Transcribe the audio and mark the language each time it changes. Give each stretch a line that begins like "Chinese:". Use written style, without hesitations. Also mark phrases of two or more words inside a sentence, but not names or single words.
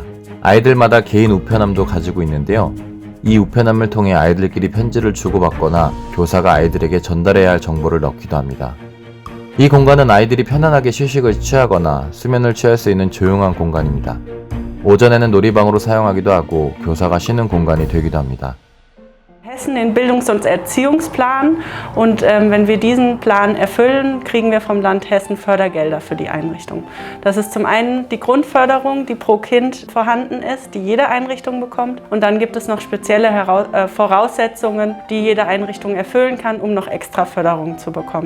Korean: 아이들마다 개인 우편함도 가지고 있는데요. 이 우편함을 통해 아이들끼리 편지를 주고받거나 교사가 아이들에게 전달해야 할 정보를 넣기도 합니다. 이 공간은 아이들이 편안하게 휴식을 취하거나 수면을 취할 수 있는 조용한 공간입니다. 오전에는 놀이방으로 사용하기도 하고 교사가 쉬는 공간이 되기도 합니다.
German: Hessen den Bildungs- und Erziehungsplan und wenn wir diesen Plan erfüllen, kriegen wir vom Land Hessen Fördergelder für die Einrichtung. Das ist zum einen die Grundförderung, die pro Kind vorhanden ist, die jede Einrichtung bekommt und dann gibt es noch spezielle Voraussetzungen, die jede Einrichtung erfüllen kann, um noch extra Förderung zu bekommen.